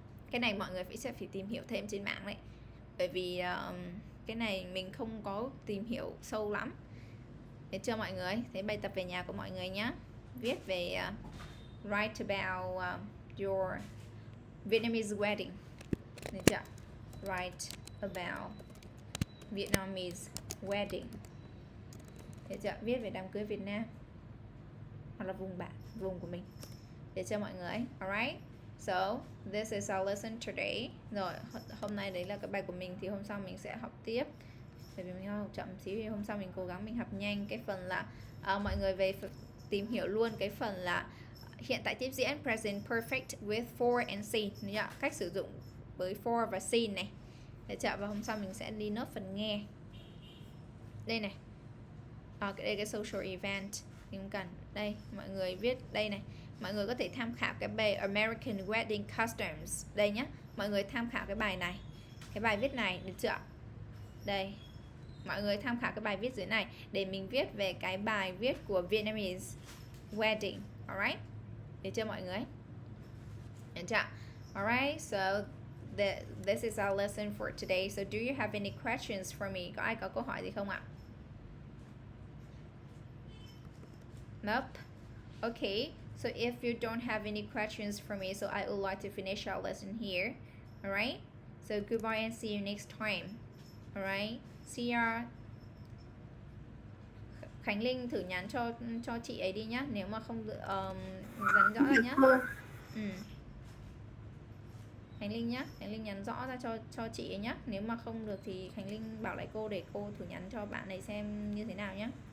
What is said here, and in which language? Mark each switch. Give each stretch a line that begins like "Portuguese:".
Vietnamese: Cái này mọi người sẽ phải tìm hiểu thêm trên mạng đấy, bởi vì cái này mình không có tìm hiểu sâu lắm. Được chưa mọi người? Thế bài tập về nhà của mọi người nhé, viết về
English: write about your Vietnamese wedding.
Vietnamese: Được chưa? Write
English: about Vietnamese wedding.
Vietnamese: Được chưa? Viết về đám cưới Việt Nam hoặc là vùng của mình. Được chưa mọi người? Alright.
English: So this is our lesson today.
Vietnamese: Rồi hôm nay đấy là cái bài của mình, thì hôm sau mình sẽ học tiếp. Bởi vì mình học chậm xíu thì hôm sau mình cố gắng mình học nhanh cái phần là mọi người về tìm hiểu luôn cái phần là hiện tại tiếp diễn present perfect with for and seen, cách sử dụng với for và seen này. Để chợ và hôm sau mình sẽ đi nốt phần nghe. Đây này. Đây cái social event mình cần. Đây mọi người viết đây này. Mọi người có thể tham khảo cái bài American Wedding Customs đây nhé. Mọi người tham khảo cái bài này, cái bài viết này, được chưa? Đây, mọi người tham khảo cái bài viết dưới này để mình viết về cái bài viết của Vietnamese wedding. Alright, được chưa mọi người? Được chưa?
English: Alright, so this is our lesson for today. So do you have any questions for me?
Vietnamese: Có ai có câu hỏi gì không ạ?
English: Nope. Okay, so if you don't have any questions for me, so I would like to finish our lesson here. Alright, so goodbye and see you next time. Alright, see ya.
Vietnamese: Khánh Linh thử nhắn cho chị ấy đi nhá, nếu mà không nhắn rõ ra nhá. Khánh Linh nhá, Khánh Linh nhắn rõ ra cho chị ấy nhá. Nếu mà không được thì Khánh Linh bảo lại cô để cô thử nhắn cho bạn này xem như thế nào nhá.